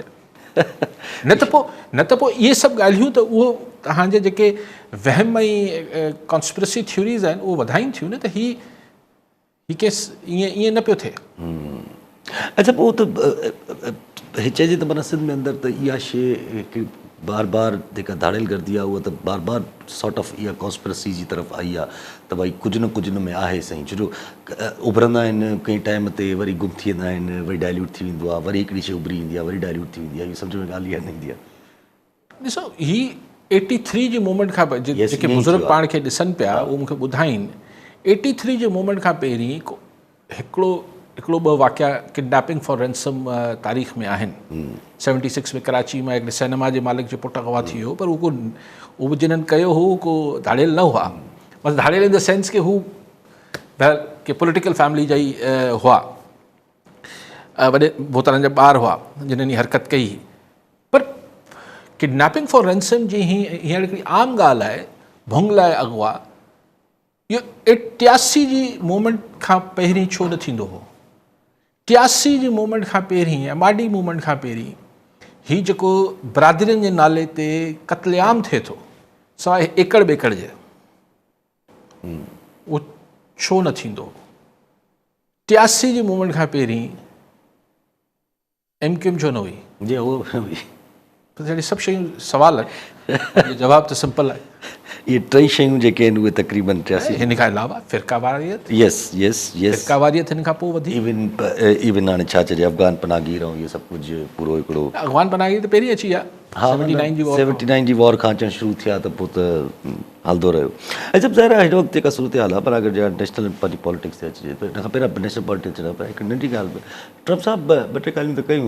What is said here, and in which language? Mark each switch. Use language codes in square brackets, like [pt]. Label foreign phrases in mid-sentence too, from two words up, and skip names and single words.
[sd] न त पोइ इहे सभु ॻाल्हियूं त उहो तव्हांजे जेके वहम ऐं [en] conspiracy theories [sd] आहिनि उहो वधाइनि थियूं न, त ही केस ईअं न पियो थिए। अच्छा पोइ त चइजे त माना सिंध में अंदरि त इहा शइ बार बार जेका धाड़ियल गर्दी आहे उहा त बार बार [en] sort of [sd] इहा कॉन्स्पिरेसी जी तरफ़ आई आहे त भई कुझु न कुझु न में आहे साईं। छो जो उभरंदा आहिनि, कंहिं टाइम ते वरी गुम थी वेंदा आहिनि, वरी डाइल्यूट थी वेंदो आहे, वरी हिकिड़ी शइ उभरी ईंदी आहे, वरी डाइल्यूट थी वेंदी आहे। इहो सम्झ में ॻाल्हि इहा न ईंदी आहे। ॾिसो, ही 83 जे मूमेंट खां जेके बुज़ुर्ग पाण खे ॾिसनि पिया उहो मूंखे ॿुधाइनि, 83 जे मूमेंट खां पहिरीं हिकिड़ो 2 वाक़िया [en] kidnapping for ransom [sd] तारीख़ में आहिनि। 76 में कराची में हिकिड़े सिनेमा जे मालिक जो पुटु अगवा थी वियो, पर उहो जिन्हनि कयो हो को धाड़ियल न हुआ। बसि धाड़ियल [en] in the sense [sd] के हू के [en] political family [sd] जा ई हुआ, वॾे बोतलनि जा ॿार हुआ जिन्हनि ही हरकत कई। पर [en] kidnapping for ransom [sd] जी हींअर हिकिड़ी आम ॻाल्हि आहे, भोंग लाइ अगवा, इहो 88 जी मूवमेंट खां पहिरीं छो न थींदो हो? 83 जी मूवमेंट खां पहिरीं, एमाडी मूवमेंट खां पहिरीं, हीउ जेको बिरादरियुनि जे नाले ते क़त्लेआम थिए थो सवाइ एकड़ बेकड़ जे, उहो छो न थींदो? 83 जी मूवमेंट खां पहिरीं MQM छो न हुई? जी उहो जहिड़ी सभु शयूं सवाल आहिनि, जवाबु त सिंपल आहे। इहे 3 शयूं जेके आहिनि उहे तक़रीबन 83। हिन खां अलावा फ़िरक़ावारियत, [en] yes yes yes, [sd] फ़िरक़ावारियत हिन खां पोइ वधी। इवन हाणे छा चइजे अफ़गान पनाहगीर ऐं इहो सभु कुझु पूरो हिकिड़ो। अफ़गान पनाहगीर त पहिरीं अची आहे। हा 79 जी वॉर खां अचणु शुरू थिया त पोइ त हलंदो रहियो। ऐं सभु ज़ाहिर आहे हिन वक़्तु जेका सूरत हाल आहे, पर अगरि [en] national politics [sd] ते अचिजे त हिन खां पहिरियों [en] national politics [sd] न पर हिकु नंढी ॻाल्हि, ट्रम्प साहब 2-3 ॻाल्हियूं त कयूं।